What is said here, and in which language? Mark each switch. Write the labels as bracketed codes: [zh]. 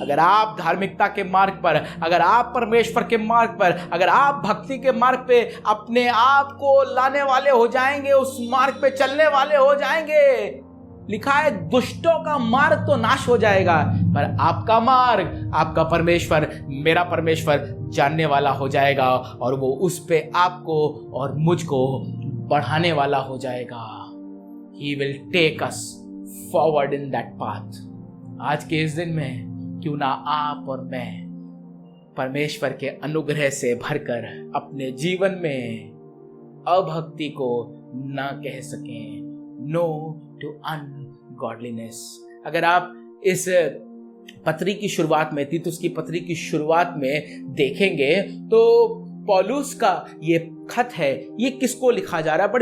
[hi] अगर आप धार्मिकता के मार्ग पर, अगर आप परमेश्वर के मार्ग पर, अगर आप भक्ति के मार्ग पे अपने आप को लाने वाले हो जाएंगे, उस मार्ग पे चलने वाले हो जाएंगे, लिखा है दुष्टों का मार्ग तो नाश हो जाएगा पर आपका मार्ग, आपका परमेश्वर, मेरा परमेश्वर जानने वाला हो जाएगा और वो उस पे आपको और मुझको बढ़ाने वाला हो जाएगा। [en] He will take us forward in that path। [hi] आज के इस दिन में क्यों ना आप और मैं परमेश्वर के अनुग्रह से भरकर अपने जीवन में अभक्ति को ना कह सकें, [en] No to ungodliness. [hi] अगर आप इस पत्री की शुरुआत में, तीतुस की पत्री की शुरुआत में देखेंगे तो पौलुस का ये खत है, ये किसको लिखा जा रहा है?